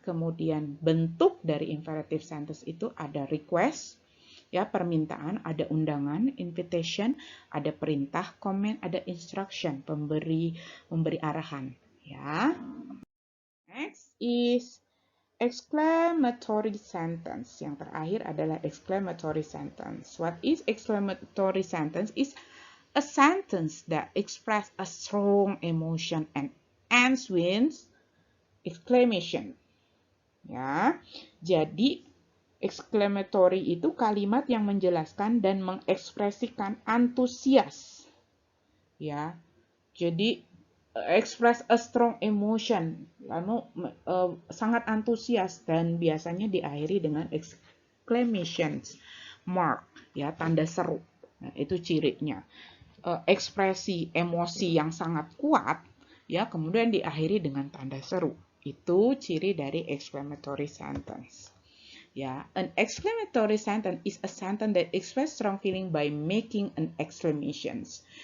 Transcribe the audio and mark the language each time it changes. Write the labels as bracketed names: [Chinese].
[Indonesian] Kemudian bentuk dari imperative sentence itu ada request, ya, permintaan, ada undangan, invitation, ada perintah, command, ada instruction, memberi arahan, ya. [English] Next is exclamatory sentence. [Indonesian] Yang terakhir adalah exclamatory sentence. [English] What is exclamatory sentence? Is a sentence that express a strong emotion and ends with exclamation. [Indonesian] Ya, jadi exclamatory itu kalimat yang menjelaskan dan mengekspresikan antusias. Ya, jadi [English] express a strong emotion, [Indonesian] lalu sangat antusias dan biasanya diakhiri dengan exclamation mark, ya, tanda seru. Nah, itu cirinya. Ekspresi emosi yang sangat kuat, ya, kemudian diakhiri dengan tanda seru. Itu ciri dari exclamatory sentence. [English] Ya, an exclamatory sentence is a sentence that express strong feeling by making an exclamations.